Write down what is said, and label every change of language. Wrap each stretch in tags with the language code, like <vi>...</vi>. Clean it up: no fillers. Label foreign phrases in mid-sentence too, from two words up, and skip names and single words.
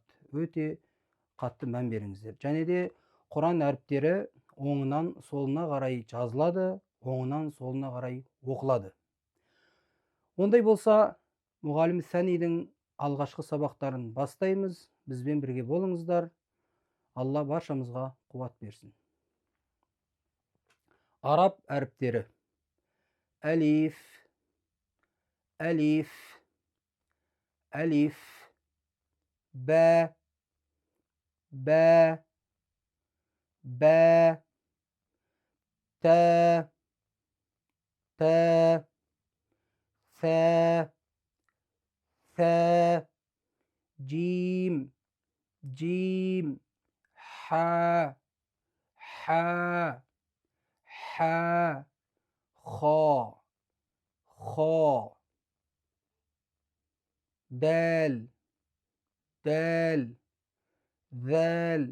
<kk>Өте қатты мән беріңіздер. Және де Құран әріптері оңынан солына қарай жазылады, оңынан солына қарай оқылады. Ондай болса, Мұғалім Сәнидің алғашқы сабақтарын бастаймыз. Бізбен бірге болыңыздар. Алла баршамызға қуат берсін. Араб әріптері.</kk> <ar>ألف، ألف، ألف، باء، باء، باء، تاء، تاء, ث ث جيم جيم ح ح ح خا خا دال دال ذال</ar>